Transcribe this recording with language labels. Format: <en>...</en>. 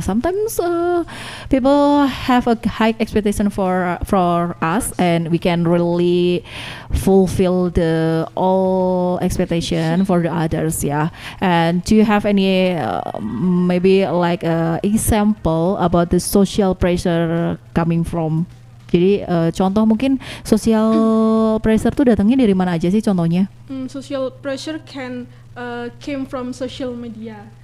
<en>Sometimes people have a high expectation for us, and we can really fulfill the all expectation for the others. Yeah. And do you have any maybe like example about the social pressure coming from?</en> <id>Jadi contoh mungkin social pressure tuh datangnya dari mana aja sih contohnya?</id> <en>Social pressure can came from social media.</en>